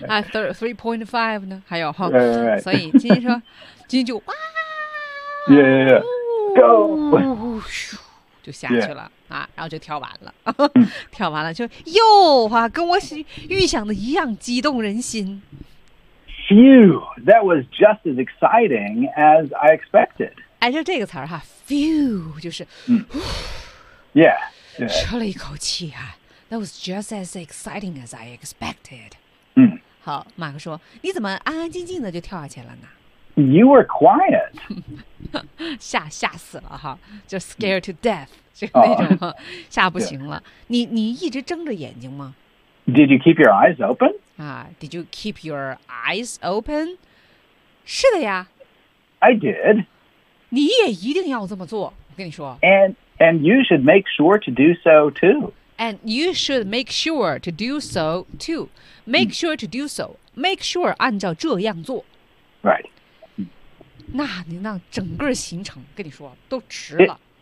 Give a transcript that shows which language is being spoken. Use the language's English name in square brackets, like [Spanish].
[Chinese] 啊 3.5 呢？还有哈， [English] right, right, right. [Chinese] 所以今天说。金就哇 [English] yeah, yeah, yeah. Go. [Chinese] 就下去了、yeah. 啊、然后就跳完了跳完了就哟、啊、跟我预想的一样激动人心 [English] Phew, that was just as exciting as I expected [Chinese] 挨着这个词儿哈 ，few 就是， [English] yeah， [Chinese] 出了一口气啊。 [English] That was just as exciting as I expected. 嗯， [Chinese] 好，马克说，你怎么安安静静的就跳下去了呢 [English] ？You were quiet. [Chinese] 吓死了哈，就 [English] scared to death， [Chinese] 就那种吓不行了。Yeah. 你一直睁着眼睛吗 [English] ？Did you keep your eyes open? Did you keep your eyes open? 是的呀。 I did. [Chinese] 你也一定要这么做，我跟你说。 [English] And you should make sure to do so too. And you should make sure to do so too. Make sure to do so. Make sure [Chinese] 按照这样做。 [English] Right. [Chinese] 那你那整个行程跟你说都值了。